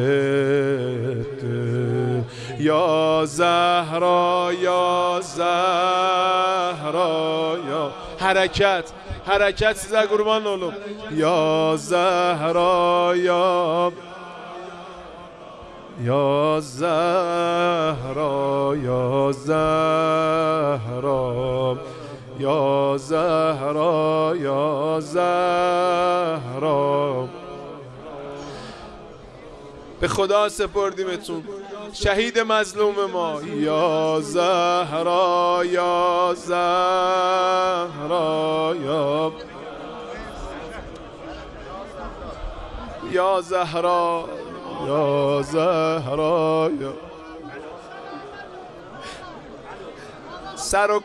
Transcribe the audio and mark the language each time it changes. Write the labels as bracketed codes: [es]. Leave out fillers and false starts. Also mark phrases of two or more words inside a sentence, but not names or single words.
[az] getdin Ya Zəhra, Ya Zəhra, Ya Hərəkət, hərəkət sizə qurban olum Ya Zəhra, Ya Ya Zəhra, Ya Zəhra Ya Zəhra, Ya Zəhra [fa] به خدا سپردیمتون شهید مظلوم ما یا زهرا یا زهرا یا زهرا یا زهرا سر و